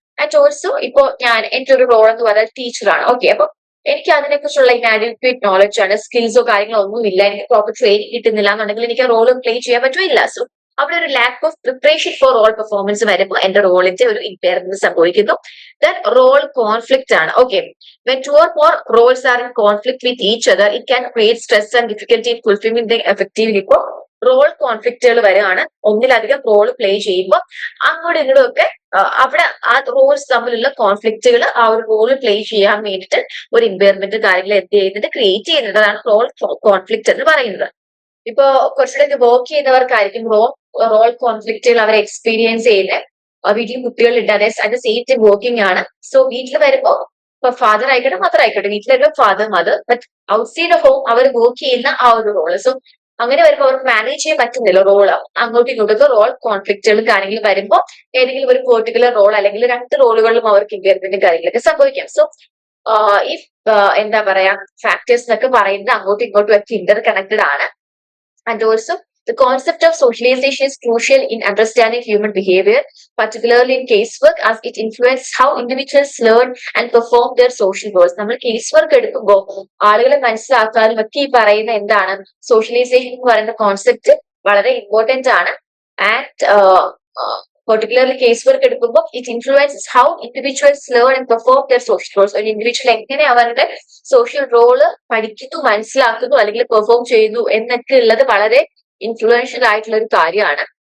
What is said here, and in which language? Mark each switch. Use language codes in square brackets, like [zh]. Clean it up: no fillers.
[ml] And also ഇപ്പോ എന്റെ ഒരു റോൾ എന്ന് പറഞ്ഞാൽ ടീച്ചറാണ്. ഓക്കെ, അപ്പൊ എനിക്ക് അതിനെ കുറിച്ചുള്ള ഇനാഡിക്വേറ്റ് നോളജ് ആണ്, സ്കിൽസോ കാര്യങ്ങളോ ഒന്നും ഇല്ല, എനിക്ക് പ്രോപ്പർ ട്രെയിനിങ് കിട്ടുന്നില്ല എന്നുണ്ടെങ്കിൽ എനിക്ക് റോൾ പ്ലേ ചെയ്യാൻ പറ്റില്ല. സോ അവിടെ ഒരു lack of preparation for role performance വരുമ്പോൾ എന്റെ റോളിന്റെ ഒരു ഇമ്പയർമെന്റ് സംഭവിക്കുന്നു. ദെൻ റോൾ കോൺഫ്ലിക്റ്റ് ആണ്. [en] Okay, when two or more roles are in conflict with each other, it can create stress and difficulty in fulfilling them effectively. [ml] ഇപ്പോ role കോൺഫ്ലിക്റ്റുകൾ വരികയാണ്, ഒന്നിലധികം role play ചെയ്യുമ്പോൾ അങ്ങോട്ടും ഇങ്ങോട്ടും ഒക്കെ അവിടെ ആ റോൾസ് തമ്മിലുള്ള കോൺഫ്ലിക്റ്റുകൾ ആ ഒരു റോൾ പ്ലേ ചെയ്യാൻ വേണ്ടിയിട്ട് ഒരു ഇമ്പയർമെന്റ് കാര്യങ്ങൾ എന്ത് ചെയ്യുന്നത്, ക്രിയേറ്റ് ചെയ്യുന്നത്. അതാണ് റോൾ കോൺഫ്ലിക്റ്റ് എന്ന് പറയുന്നത്. ഇപ്പോ കുറച്ചുകൂടെ വർക്ക് ചെയ്യുന്നവർക്കായിരിക്കും റോൾ കോൺഫ്ലിക്റ്റുകൾ അവർ എക്സ്പീരിയൻസ് ചെയ്യുന്നത്. വീട്ടിൽ കുട്ടികളുണ്ട്, അറ്റ് സെയിം ടൈം വർക്കിംഗ് ആണ്. സോ വീട്ടിൽ വരുമ്പോ ഇപ്പൊ ഫാദർ ആയിക്കോട്ടെ മദർ ആയിക്കോട്ടെ, വീട്ടിൽ വരുമ്പോൾ father mother, but outside of home our work ചെയ്യുന്ന ആ ഒരു റോള്. സോ അങ്ങനെ വരുമ്പോൾ അവർക്ക് മാനേജ് ചെയ്യാൻ പറ്റുന്നില്ല റോള്. അങ്ങോട്ടും ഇങ്ങോട്ടൊക്കെ റോൾ കോൺഫ്ലിക്റ്റുകൾ കാര്യങ്ങൾ വരുമ്പോൾ ഏതെങ്കിലും ഒരു പെർട്ടിക്കുലർ റോൾ അല്ലെങ്കിൽ 2 റോളുകളിലും അവർക്ക് ഇമ്പയർമെന്റ് കാര്യങ്ങളൊക്കെ സംഭവിക്കാം. സോ ഈ എന്താ പറയാ ഫാക്ടേഴ്സ് എന്നൊക്കെ പറയുന്നത് അങ്ങോട്ടും ഇങ്ങോട്ടും ഒക്കെ ഇന്റർ കണക്റ്റഡ് ആണ്. And also [en] The concept of socialization is crucial in understanding human behavior, particularly in casework, as it influences how individuals learn and perform their social roles. [ml] നമ്മൾ കേസ് വർക്ക് എടുക്കുമ്പോൾ ആളുകളെ മനസ്സിലാക്കാനും ഒക്കെ ഈ പറയുന്ന എന്താണ് സോഷ്യലൈസേഷൻ എന്ന് പറയുന്ന കോൺസെപ്റ്റ് വളരെ ഇമ്പോർട്ടന്റ് ആണ്. [en] And particularly case work എടുക്കുമ്പോൾ it influences how individuals learn and perform their social roles. [ml] ഒരു ഇൻഡിവിജ്വൽ എങ്ങനെ അവരുടെ സോഷ്യൽ റോള് പഠിക്കുന്നു, മനസ്സിലാക്കുന്നു അല്ലെങ്കിൽ പെർഫോം ചെയ്യുന്നു എന്നൊക്കെ ഉള്ളത് വളരെ ഇൻഫ്ലുവൻഷ്യൽ ആയിട്ടുള്ള ഒരു കാര്യമാണ്.